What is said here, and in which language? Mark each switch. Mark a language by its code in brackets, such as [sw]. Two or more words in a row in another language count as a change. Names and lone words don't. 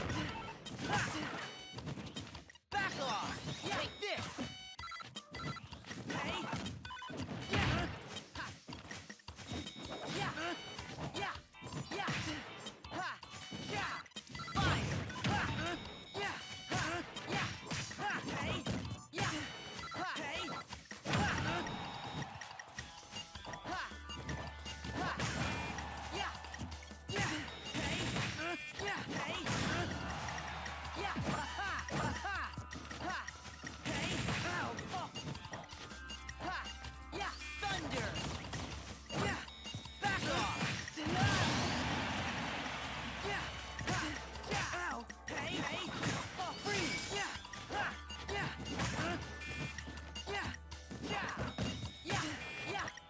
[en] Back off! Take this! Hey! Yeah! Ha! Yeah! Yeah! Yeah! Ha! Yeah! Fire! Ha! Yeah! Ha! Yeah! Ha! Hey! Yeah! Ha! Hey! Ha! Ha! Ha! Yeah! Yeah! Hey! Yeah! Hey! Yeah! Ha! Ha! Ha! Ha! Hey! Ow! Oh! Ha! Yeah! Thunder! Yeah! Back off! Yeah! Ha! Yeah! Ow! Hey! Hey! Oh! Freeze! Yeah! Ha! Yeah! Yeah! Yeah! Yeah! Yeah!